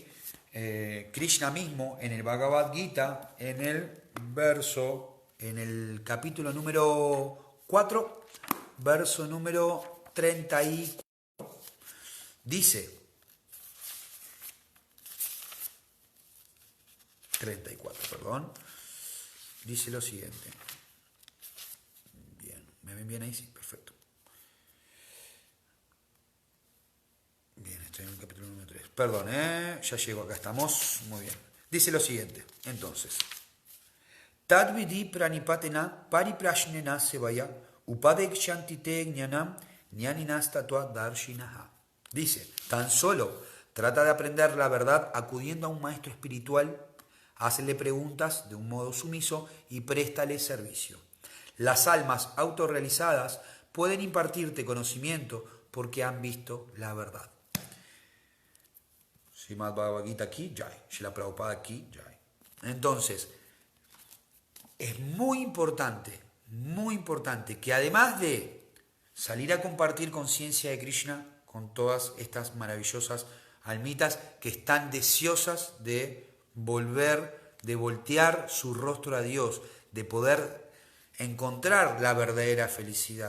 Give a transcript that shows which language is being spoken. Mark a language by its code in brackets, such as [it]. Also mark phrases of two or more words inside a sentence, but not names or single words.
[es] Krishna mismo en el Bhagavad Gita, en el capítulo número 4, verso número 34, dice, 34, perdón, dice lo siguiente. Bien, ¿me ven bien ahí? Sí, perfecto. Bien, estoy en el capítulo número 3. Perdón, ya llego, acá estamos. Muy bien. Dice lo siguiente, entonces. [sa] Tadvidi pranipatena pariprashnena sevaya upadekshantite jnanam jnaninastatva darshinaha. [es] Dice, tan solo trata de aprender la verdad acudiendo a un maestro espiritual, hazle preguntas de un modo sumiso y préstale servicio. Las almas autorrealizadas pueden impartirte conocimiento porque han visto la verdad. [hi] Srimad Bhagavad Gita Ki Jai, Srila Prabhupada Ki Jai. [es] Entonces, es muy importante que además de salir a compartir conciencia de Krishna con todas estas maravillosas almitas que están deseosas de voltear su rostro a Dios, de poder encontrar la verdadera felicidad.